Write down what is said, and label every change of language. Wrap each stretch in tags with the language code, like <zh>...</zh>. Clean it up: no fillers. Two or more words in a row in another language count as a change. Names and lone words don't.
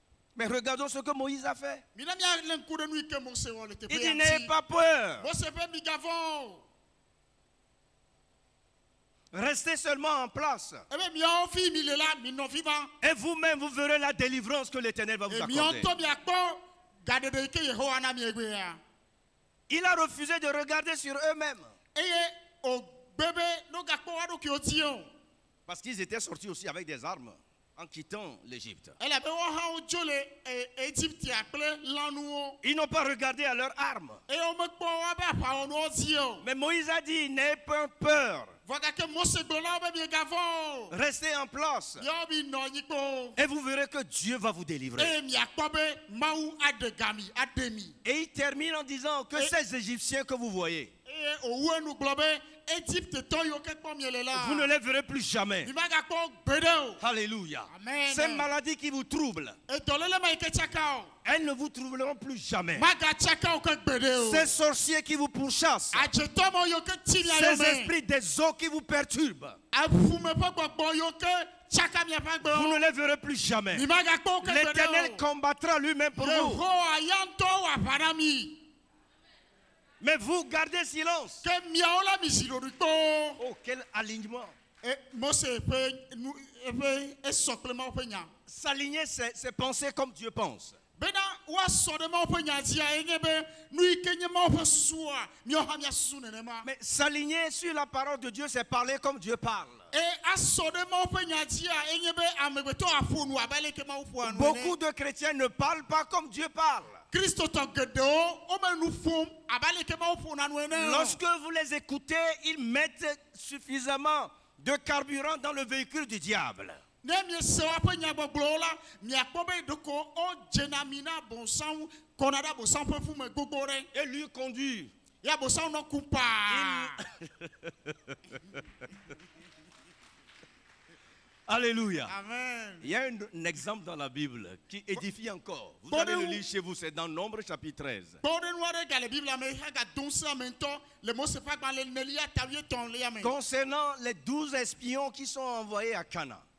<fr>Mais regardons ce que Moïse a fait.</fr> <ee>mina mia le nku de nu ike Mose wɔ le teƒe</ee> <fr>Il dit,</fr> <ee>ya</ee> <fr>n'ayez</fr> <ee>ŋuti.</ee> <fr>pas peur.</fr> <ee>Mose ƒe migavɔ.</ee> <fr>Restez seulement en place.</fr> <ee>Ebe miawo fi mi le la mi nɔ fi ma.</ee> <fr>Et vous-même, vous verrez la délivrance que l'Éternel va vous</fr> <ee>Miawo</ee> <fr>accorder.</fr> <ee>ŋutɔ miakpɔ gaɖeɖe ike Yehowa na mi egbe ya.</ee> <fr>Il a refusé de regarder sur eux-mêmes.</fr> <ee>Eye o gbe be no gakpɔ wa ɖokuiwo ti o.</ee> <fr>Parce qu'ils étaient sortis aussi avec des armes en quittant l'Égypte.</fr> <ee>Elabe wo hã wodzo le Egyptia kple lãnuwo.</ee> <fr>Ils n'ont pas regardé à leurs armes.</fr> <ee>Eye womekpɔ woƒe aʋawɔnuwo dzi o.</ee> <fr>Mais Moïse a dit, n'ayez pas peur.</fr> <ee>Vɔ gake Mose gblɔ na wo be miegavɔ o.</ee> <fr>Restez en place.</fr> <ee>Miawo mi nɔ anyi kpo.</ee> <fr>Et vous verrez que Dieu va vous délivrer.</fr> <ee>Eye miakpɔ be Mawu aɖe ga mi, aɖe mi.</ee> <fr>Et il termine en disant que ces Égyptiens que vous voyez,</fr> <ee>Eye owu enu gblɔ be Egyptetɔ yiwo ke kpɔm miele la.</ee> <fr>vous ne les verrez plus jamais.</fr> <ee>Mi magakpɔ gbeɖe o.</ee> <fr>Alléluia. Amen. Ces maladies qui vous troublent,</fr> <ee>Edɔléle ma yi ke tsaka o.</ee> <fr>elles ne vous troubleront plus jamais.</fr> <ee>Magatsaka o ke gbeɖe o.</ee> <fr>Ces sorciers qui vous pourchassent,</fr> <ee>Adzetɔ ma yiwo ke ti mia</ee> <fr>ces</fr> <ee>yome.</ee> <fr>esprits des eaux qui vous perturbent,</fr> <ee>Aƒume ƒe gbɔgbɔ yiwo ke tsaka miaƒe agbe</ee> <fr>vous</fr> <ee>o.</ee> <fr>ne les verrez plus jamais.</fr> <ee>Mi magakpɔ wo ke</ee> <fr>L'Éternel</fr> <ee>gbeɖe o.</ee> <fr>combattra lui-même pour vous.</fr> <ee>Yehowa ya ŋutɔ wɔ aʋa na mi.</ee> <fr>Mais vous gardez silence.</fr> <ee>Ke miawo la mi zi ɖoɖoe kpoo.</ee> <fr>Oh, quel alignement.</fr> <ee>Mose ƒe nu eƒe esɔ kple Mawu ƒe nya.</ee> <fr>S'aligner, c'est penser comme Dieu pense.</fr> <ee>Bena woasɔ ɖe Mawu ƒe nya dzia enye be nu yi ke nye Mawu ƒe susua miawo hã miasusu nenema.</ee> <fr>Mais s'aligner sur la parole de Dieu, c'est parler comme Dieu parle.</fr> <ee>Asɔ ɖe Mawu ƒe nya dzia enye be amegbetɔ aƒo nu abe ale ke Mawu ƒoa nu</ee> <fr>Beaucoup</fr> <ee>ene.</ee> <fr>de chrétiens ne parlent pas comme Dieu parle.</fr> <ee>Kristotɔ geɖewo wome nu ƒom abe ale ke Mawu ƒona nu ene.</ee> <fr>Lorsque vous les écoutez, ils mettent suffisamment de carburant dans le véhicule du diable.</fr> <ee>Ne miese woƒe nyagbɔgblɔwo la miakpɔ be ɖeko wodzena mi na bɔnsãwu kɔna ɖe bɔnsãwu ƒe ƒume gbogbo ɖe.</ee> <fr>Et lui conduit.</fr> <ee>Ya bɔnsãwu nɔ kum paa.</ee> <fr>Alléluia. Amen. Il y a un exemple dans la Bible qui édifie encore. Vous allez le lire chez vous, c'est dans Nombre chapitre 13. Concernant les 12 espions qui sont envoyés à Canaan.</fr>